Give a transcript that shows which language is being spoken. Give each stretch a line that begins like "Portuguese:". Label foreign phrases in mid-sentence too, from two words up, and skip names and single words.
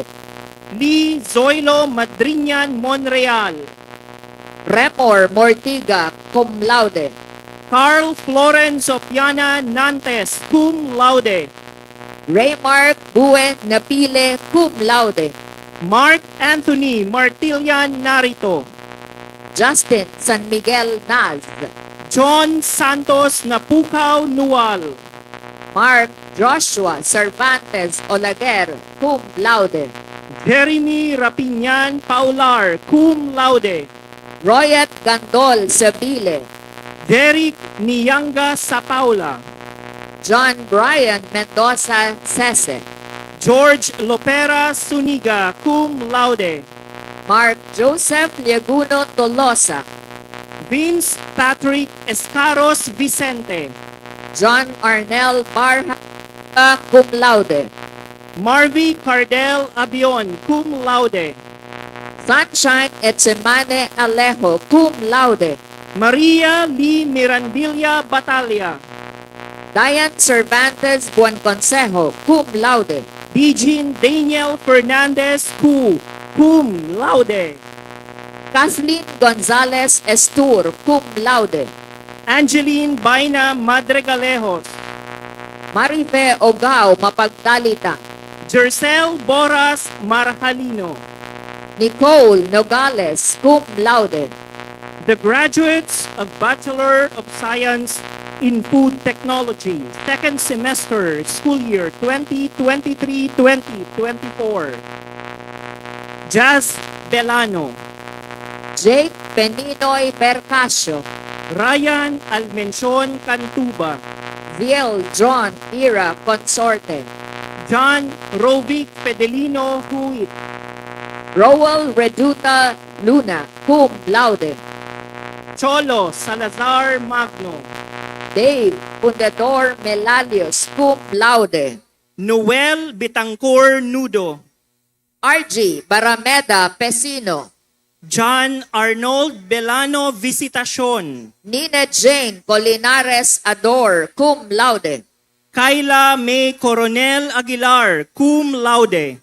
English: Lee Zoilo Madriñan Monreal. Remor Mortiga,
Latin: cum laude.
English: Carl Florence Opiana Nantes,
Latin: cum laude.
English: Raymark Buen Napile,
Latin: cum laude.
English: Mark Anthony Martilian Narito. Justin San Miguel Naz. John Santos Napukaw Nual. Mark Joshua Cervantes Olaguer,
Latin: cum laude.
English: Jeremy Rapinyan Paular,
Latin: cum laude.
English: Royet Gandol Sabile. Derek Niyanga Sapaula. John Brian Mendoza Sese. George Lopera Suniga,
Latin: cum laude.
English: Mark Joseph Liaguno Tolosa. Vince Patrick Escaros Vicente. John Arnel Barha,
Latin: cum laude.
English: Marvy Cardel Abion,
Latin: cum laude.
English: Sunshine Etsemane Alejo,
Latin: cum laude.
English: Maria Lee Mirandilla Batalia. Diane Cervantes Buenconsejo,
Latin: cum laude.
English: Eugene Daniel Fernandez Cu,
Latin: cum laude.
English: Kathleen Gonzalez Estur,
Latin: cum laude.
English: Angeline Baina Madregalejos. Marife Ogao Mapagdalita. Jercel Boras Marjalino. Nicole Nogales,
Latin: cum laude.
English: The graduates of Bachelor of Science in Food Technology, second semester, school year 2023-2024. Jazz Belano. Jake Peninoy Percasio. Ryan Almencion Cantuba. Viel John Ira Consorte. John Rovic Pedelino Huit. Rowell Reduta Luna,
Latin: cum laude.
English: Cholo Salazar Magno. Dave Fundador Melalios,
Latin: cum laude.
English: Noel Bitangcor Nudo. RG Barameda Pesino. John Arnold Belano Visitacion. Nina Jane Colinares Ador,
Latin: cum laude.
English: Kayla May Coronel Aguilar,
Latin: cum laude.